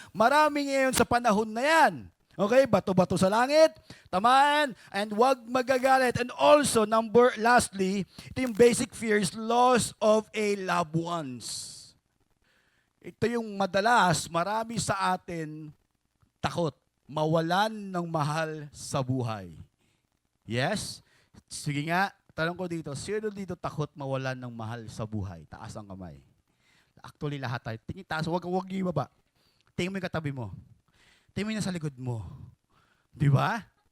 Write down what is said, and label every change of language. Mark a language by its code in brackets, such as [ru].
[tl] Marami ngayon sa panahon na yan. Okay? Bato-bato sa langit, tamaan, and wag magagalit. [en] And also, lastly, [tl] ito yung [en] basic fears, loss of a loved ones. [tl] Ito yung madalas, marami sa atin takot, mawalan ng mahal sa buhay. Yes? Sige nga, tanong ko dito, sino dito takot mawalan ng mahal sa buhay? Taas ang kamay. Actually, lahat tayo. Tingin taas, huwag yung ibaba. Tingin mo yung katabi mo. Tingin mo yung nasa likod mo. Di ba?